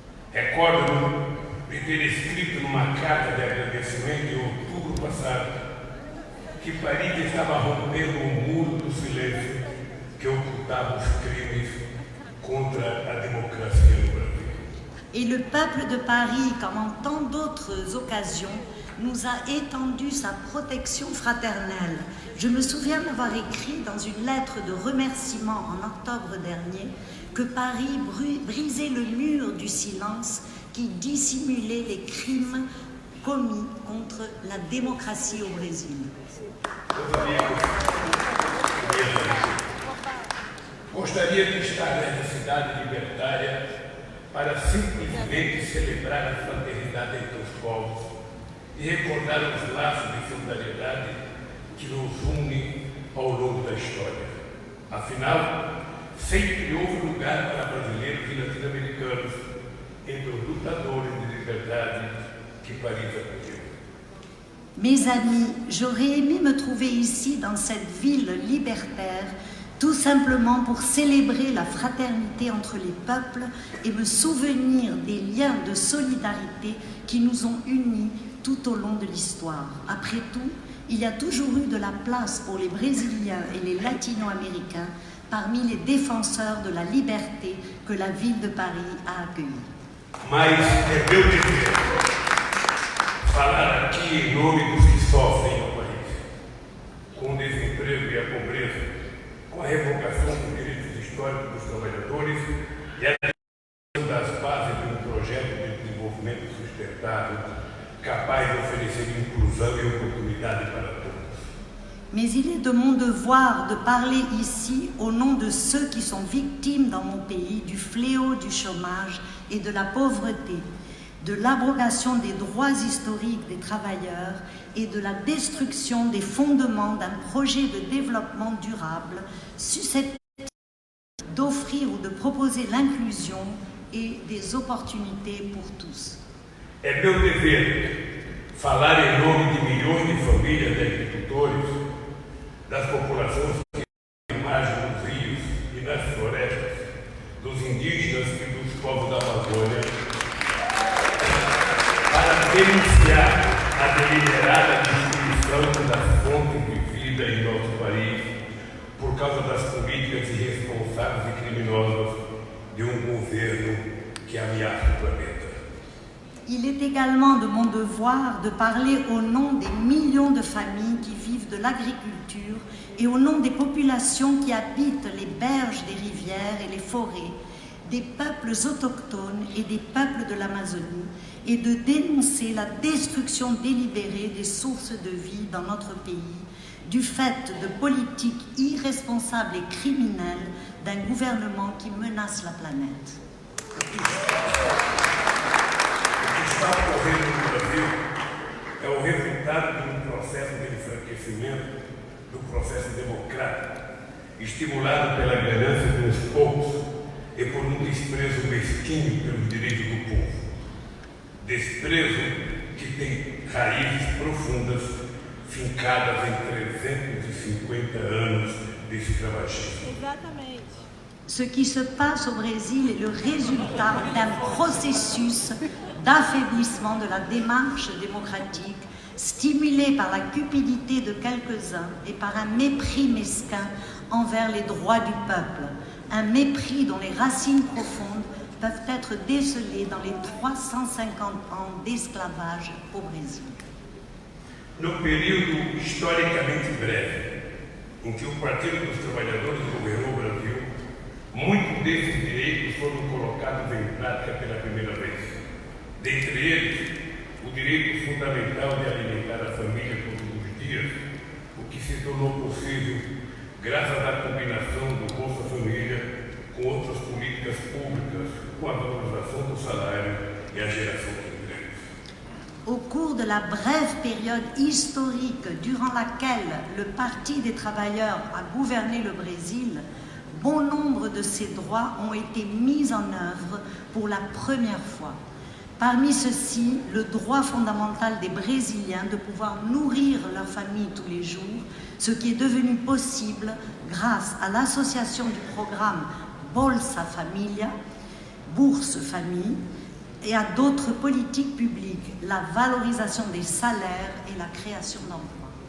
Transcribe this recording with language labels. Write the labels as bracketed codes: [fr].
[pt] Recordo-me de ter escrito numa carta de agradecimento em outubro passado que Paris estava rompendo o muro do silêncio que ocultava os crimes contra a democracia no Brasil. [fr] Et le peuple de Paris, comme en tant d'autres occasions, nous a étendu sa protection fraternelle. Je me souviens d'avoir écrit dans une lettre de remerciement en octobre dernier que Paris brisait le mur du silence qui dissimulait les crimes commis contre la démocratie au Brésil. [pt] Gostaria de estar nessa cidade libertária para simplesmente celebrar a fraternidade entre os povos e recordar os laços de solidariedade que nos unem ao longo da história. Afinal, sempre houve lugar para brasileiros e latino-americanos entre os lutadores de liberdade que Paris acolheu. [fr] Mes amis, j'aurais aimé me trouver ici, dans cette ville libertaire, tout simplement pour célébrer la fraternité entre les peuples et me souvenir des liens de solidarité qui nous ont unis tout au long de l'histoire. Après tout, il y a toujours eu de la place pour les Brésiliens et les Latino-Américains parmi les défenseurs de la liberté que la ville de Paris a accueillis. [pt] Mas é meu dever falar aqui em nome dos que sofrem no país, com o desemprego e a pobreza, com a revogação dos direitos históricos dos trabalhadores e a criação das bases de um projeto de desenvolvimento sustentável capaz de oferecer inclusão e oportunidade para todos. [fr] Mais il est de mon devoir de parler ici au nom de ceux qui sont victimes dans mon pays du fléau du chômage et de la pauvreté, de l'abrogation des droits historiques des travailleurs et de la destruction des fondements d'un projet de développement durable susceptible d'offrir ou de proposer l'inclusion et des opportunités pour tous. [pt] É meu dever falar em nome de milhões de famílias de agricultores, das populações que vivem à margem dos rios e nas florestas, dos indígenas e dos povos da Amazônia, para denunciar a deliberada destruição das fontes de vida em nosso país por causa das políticas irresponsáveis e criminosas de um governo que ameaça o planeta. [fr] Il est également de mon devoir de parler au nom des millions de familles qui vivent de l'agriculture et au nom des populations qui habitent les berges des rivières et les forêts, des peuples autochtones et des peuples de l'Amazonie, et de dénoncer la destruction délibérée des sources de vie dans notre pays, du fait de politiques irresponsables et criminelles d'un gouvernement qui menace la planète. [pt] O que está ocorrendo no Brasil é o resultado de um processo de enfraquecimento do processo democrático, estimulado pela ganância de uns poucos e por um desprezo mesquinho pelos direitos do povo. Desprezo que tem raízes profundas, fincadas em 350 anos de escravagismo. Exatamente. [fr] Ce qui se passe au Brésil est le résultat d'un processus d'affaiblissement de la démarche démocratique, stimulé par la cupidité de quelques-uns et par un mépris mesquin envers les droits du peuple, un mépris dont les racines profondes peuvent être décelées dans les 350 ans d'esclavage au Brésil. [pt] No período historicamente breve em que o Partido dos Trabalhadores governou o Brasil, muitos desses direitos foram colocados em prática pela primeira vez. Dentre eles, o direito fundamental de alimentar a família todos os dias, o que se tornou possível graças à combinação do Bolsa Família com outras políticas públicas, com a valorização do salário e a geração de empregos. [fr] Au cours de la brève période historique durant laquelle le Parti des travailleurs a gouverné le Brésil, bon nombre de ces droits ont été mis en œuvre pour la première fois. Parmi ceux-ci, le droit fondamental des Brésiliens de pouvoir nourrir leur famille tous les jours, ce qui est devenu possible grâce à l'association du programme Bolsa Família, Bourse Famille, et à d'autres politiques publiques, la valorisation des salaires et la création d'emplois.